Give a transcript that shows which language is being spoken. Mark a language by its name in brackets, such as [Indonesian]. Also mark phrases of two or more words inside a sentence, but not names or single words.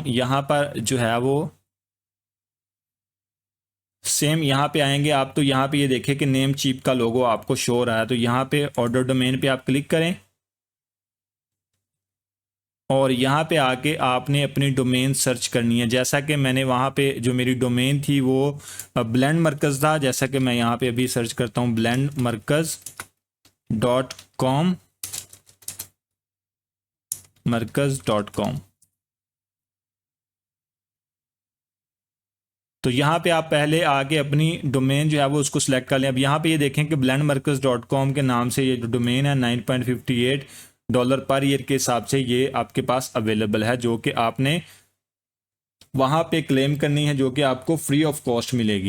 [Hindi] यहाँ पर जो है वो सेम यहाँ पे आएंगे आप, तो यहाँ पे ये देखें कि नेम चीप का लोगो आपको शो हो रहा है। तो यहाँ पे [English] order domain [Hindi] पे आप क्लिक करें और यहाँ पे आके आपने अपनी डोमेन सर्च करनी है। जैसा कि मैंने वहाँ पे जो मेरी डोमेन थी वो ब्लेंड मरकज़ था, जैसा कि मैं यहाँ पे अभी सर्च करता हूँ blendmarkaz.com, markaz.com। तो यहाँ पे आप पहले आके अपनी डोमेन जो है वो उसको सिलेक्ट कर लें। अब यहाँ पे ये देखें कि blendmarkaz.com के नाम से ये जो डोमेन है $9.58 [English] per year [Hindi] के हिसाब से ये आपके पास अवेलेबल है, जो कि आपने वहाँ पे क्लेम करनी है, जो कि आपको [English] free of cost [Hindi] मिलेगी।